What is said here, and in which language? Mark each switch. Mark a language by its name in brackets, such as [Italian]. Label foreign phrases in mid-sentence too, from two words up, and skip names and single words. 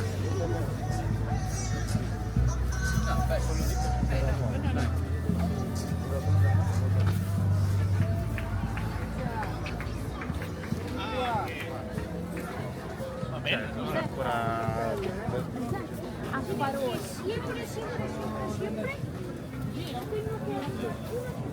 [Italian] Va bene, non è ancora... A parole. [Spanish] Siempre, siempre, siempre, siempre. Tengo que...